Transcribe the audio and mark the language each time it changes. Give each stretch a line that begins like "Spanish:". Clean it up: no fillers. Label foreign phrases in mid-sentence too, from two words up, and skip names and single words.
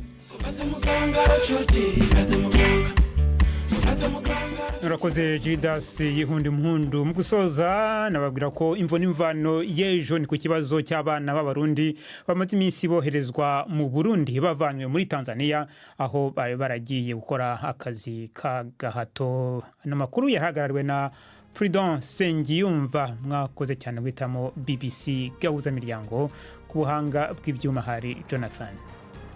Kinyarwanda: Urakoze Judas Yihundi Mpundu. Mu gusoza nababwira ko imvo n'imvano y'ejo ni ku kibazo cy'abana b'Abarundi bamaze iminsi boherezwa mu Burundi bavanywe muri Tanzania, aho bari baragiye gukora akazi ka gahato. N'amakuru yahagarariwe na Prudence Sengiyumva. Mwakoze cyane guhitamo BBC Gahuza Miryango. Ku buhanga bw'ibyuma hari Jonathan.